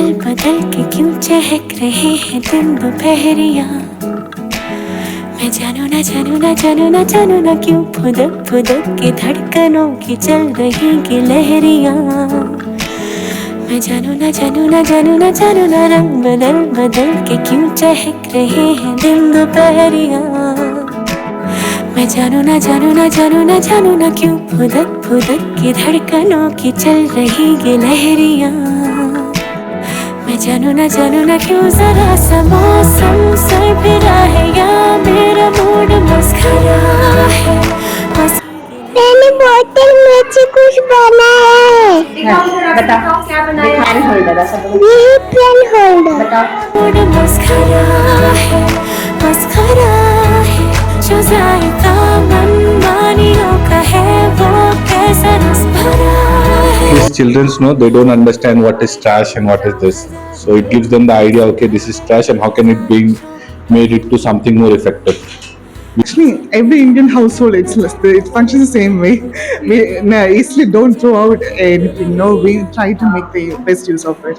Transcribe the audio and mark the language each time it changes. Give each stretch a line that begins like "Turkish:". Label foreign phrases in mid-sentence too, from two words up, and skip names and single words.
Hindi: बदल के क्यों चहक रहे हैं दिन दोपहरिया। मैं जानू ना जानू ना जानू ना जानू ना क्यों फुदक फुदक के धड़कनों की चल रही गिलहरियाँ। मैं जानू ना जानू ना जानू ना जानू ना रंग बदल बदल के क्यों चहक रहे हैं दिन दोपहरियाँ। मैं जानू ना जानू ना जानू ना जानू ना क्यों फुदक फुदक के धड़कनों की चल रही गिलहरियाँ। मैं जानू ना क्यों जरा सा मौसम सरफिरा है या मेरा मूड मस्खरा है। मैंने बोतल में से कुछ बनाया है। बता क्या बनाया?
English: pen holder
Hindi: ऐसा बोलो। ये
English: pen holder.
Hindi: बता। मूड मस्खरा है जो जायका मनमानियों का है वो कैसा रस भरा है।
English: These children know they don't understand what is trash and what is this, so it gives them the idea, okay, this is trash and how can it be made into something more effective. Actually, every Indian household it functions the same way. We easily don't throw out anything. No, we try to make the best use of it.